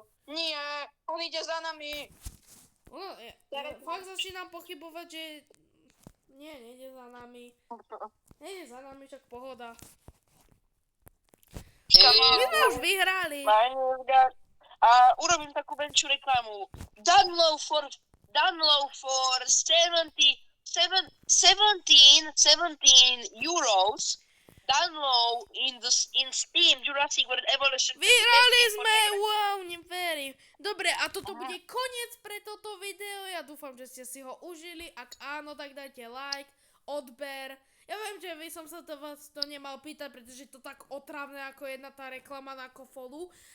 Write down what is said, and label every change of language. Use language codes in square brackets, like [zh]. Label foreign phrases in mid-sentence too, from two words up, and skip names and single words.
[sk] Nie, on ide za nami. No, fakt začínam pochybovať, že... Nie, nejde za nami. Nejde za nami, však pohoda. My sme už vyhrali. A urobím takú menšiu reklamu. [en] Download for 17 euros. Download in Steam Jurassic World Evolution. [sk] Vyhrali sme, wow, neverím. Dobre, a toto bude koniec pre toto video. Ja dúfam, že ste si ho užili. Ak áno, tak dajte like, odber. Ja viem, že by som sa to vás to nemal pýtať, pretože je to tak otravné ako jedna tá reklama na Kofolu.